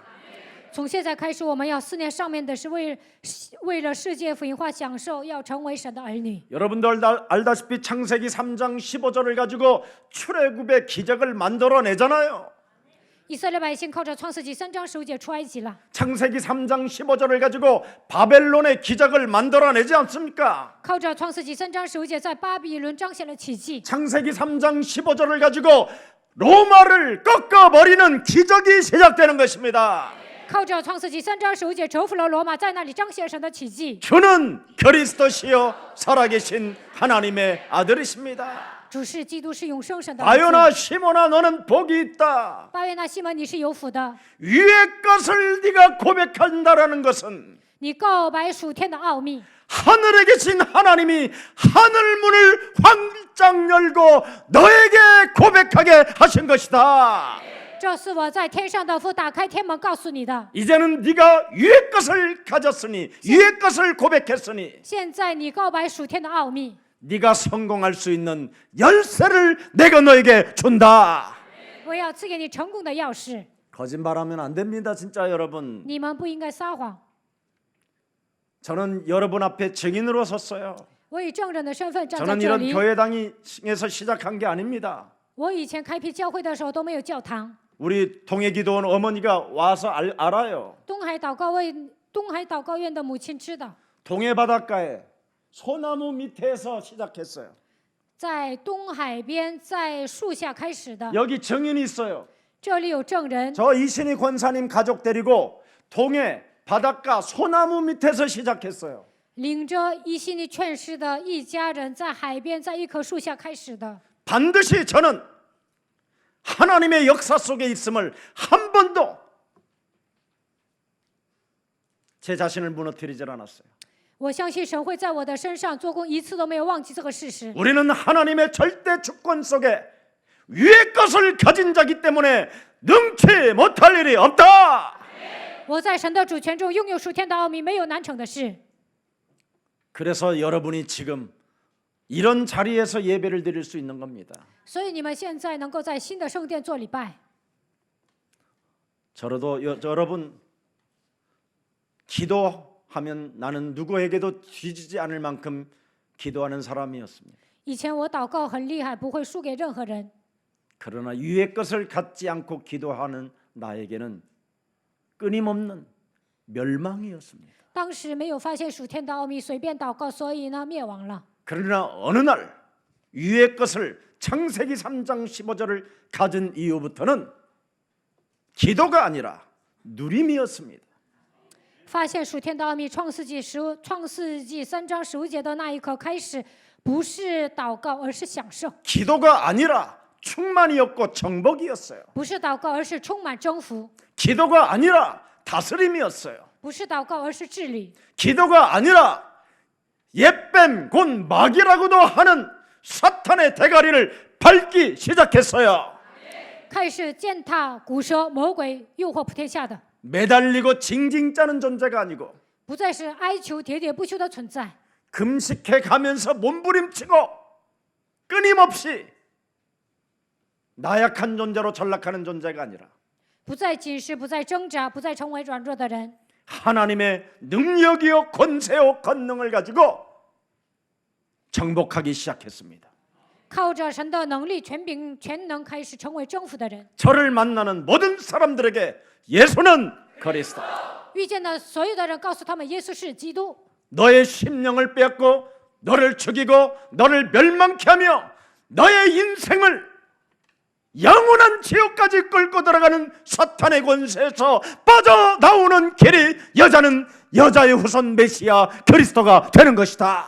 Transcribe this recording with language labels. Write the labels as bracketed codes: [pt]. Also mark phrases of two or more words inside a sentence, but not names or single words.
[zh] 从现在开始，我们要思念上面的是为了世界福音化享受，要成为神的儿女。 [ko] 여러분도 알다시피 창세기 3장 15절을 가지고 출애굽의 기적을 만들어내잖아요. [zh] 以色列百姓靠着创世纪3章15节出埃及了， [ko] 창세기 3장 15절을 가지고 바벨론의 기적을 만들어내지 않습니까? [zh] 靠着创世纪3章15节在巴比伦彰显了奇迹。 [ko] 창세기 3장 15절을 가지고 로마를 꺾어버리는 기적이 시작되는 것입니다. [zh] 靠着创世纪3章15节征服了罗马，在那里彰显神的奇迹。 [ko] 주는 그리스도시요 살아계신 하나님의 아들이십니다. [zh] 主是基督，是永生神的儿子。 [ko] 바요나 시모나 너는 복이 있다. [zh] 巴约纳西门，你是有福的， [ko] 위의 것을 네가 고백한다라는 것은 [zh] 你告白属天的奥秘。 [ko] 하늘에 계신 하나님이 하늘 문을 활짝 열고 너에게 고백하게 하신 것이다. [zh] 这是我在天上的父打开天门告诉你的。 [ko] 이제는 네가 위의 것을 가졌으니 위의 것을 고백했으니 [zh] 现在你告白属天的奥秘， [ko] 네가 성공할 수 있는 열쇠를 내가 너에게 준다. [zh] 我要赐给你成功的钥匙。 [ko] 거짓말하면 안 됩니다, 진짜 여러분. [zh] 你们不应该撒谎。 [ko] 저는 여러분 앞에 증인으로 섰어요. [zh] 我以证人的身份站在 [ko] 저는 [zh] 这 [ko] 이런 [zh] 里。 [ko] 교회당에서 시작한 게 아닙니다. [zh] 我以前开辟教会的时候都没有教堂， [ko] 우리 동해 기도원 어머니가 와서 알아요. [zh] 东海祷告院的母亲知道， [ko] 동해 바닷가에 소나무 밑에서 시작했어요. [zh] 在东海边，在树下开始的。 [ko] 여기 증인이 있어요. [zh] 这里有证人， [ko] 저 이신희 권사님 가족 데리고 동해 바닷가 소나무 밑에서 시작했어요. [zh] 领着伊西尼劝世的一家人在海边，在一棵树下开始的。 [ko] 반드시 저는 하나님의 역사 속에 있음을 한 번도 제 자신을 무너뜨리질 않았어요. [zh] 我相信神会在我的身上做工，一次都没有忘记这个事实。 [ko] 우리는 하나님의 절대 주권 속에 위의 것을 가진 자기 때문에 능치 못할 일이 없다. [zh] 我在神的主权中拥有属天的奥秘，没有难成的事。 [ko] 그래서 여러분이 지금 이런 자리에서 예배를 드릴 수 있는 겁니다. [zh] 所以你们现在能够在新的圣殿做礼拜。 [ko] 저도 여러분 기도하면 나는 누구에게도 뒤지지 않을 만큼 기도하는 사람이었습니다. [zh] 以前我祷告很厉害，不会输给任何人。 [ko] 그러나 위의 것을 갖지 않고 기도하는 나에게는 끊임없는 멸망이었습니다. [zh] 当时没有发现属天的奥秘，随便祷告，所以呢灭亡了。 [ko] 그러나 어느 날 위의 것을 창세기 3장 15절을 가진 이후부터는 기도가 아니라 누림이었습니다. [zh] 发现属天的奥秘，创世纪3章15节的那一刻开始，不是祷告，而是享受； [ko] 기도가 아니라 충만이었고 정복이었어요. [zh] 不是祷告，而是充满征服； [ko] 기도가 아니라 다스림이었어요. [zh] 不是祷告，而是治理； [ko] 기도가 아니라 옛뱀 곧 마귀라고도 하는 사탄의 대가리를 밟기 시작했어요. [zh] 开始践踏古蛇魔鬼诱惑普天下的， [ko] 매달리고 징징 짜는 존재가 아니고 [zh] 不再是哀求喋喋不休的存在， [ko] 금식해 가면서 몸부림치고 끊임없이 나약한 존재로 전락하는 존재가 아니라 [zh] 不再紧实，不再挣扎，不再成为软弱的人， [ko] 하나님의 능력이요 권세요 권능을 가지고 정복하기 시작했습니다. [zh] 靠着神的能力、权柄、全能，开始成为征服的人。 [ko] 저를 만나는 모든 사람들에게 예수는 그리스도. [zh] 遇见的所有的人，告诉他们耶稣是基督。 [ko] 너의 심령을 빼앗고 너를 죽이고 너를 멸망케 하며 너의 인생을 영원한 지옥까지 끌고 들어가는 사탄의 권세에서 빠져나오는 길이 여자는 여자의 후손 메시아 그리스도가 되는 것이다.